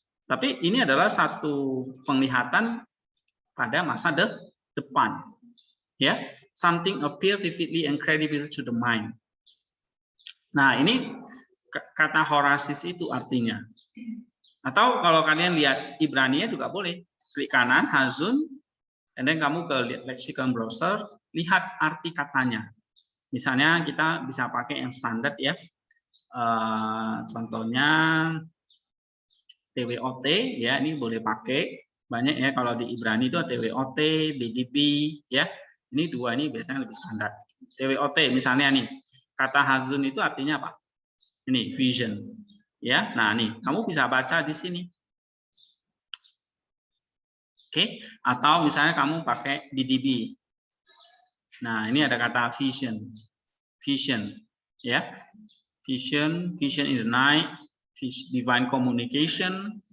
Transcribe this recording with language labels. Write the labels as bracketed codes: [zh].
[id] Tapi ini adalah satu penglihatan pada masa depan, ya. [en] Something appear vividly and credibly to the mind. [id] Nah, ini kata horasis itu artinya. Atau kalau kalian lihat Ibrani juga boleh, klik kanan hazun, dan then kamu ke lexicon browser, lihat arti katanya. Misalnya kita bisa pakai yang standar ya, contohnya TWOT ya, ini boleh pakai banyak ya. Kalau di Ibrani itu TWOT, BDB ya, ini dua ini biasanya lebih standar. TWOT misalnya nih, kata hazun itu artinya apa? Ini vision ya. Nah nih kamu bisa baca di sini. Oke, atau misalnya kamu pakai BDB. Nah, ini ada kata vision. Vision, ya. [en] Vision in the night, divine communication.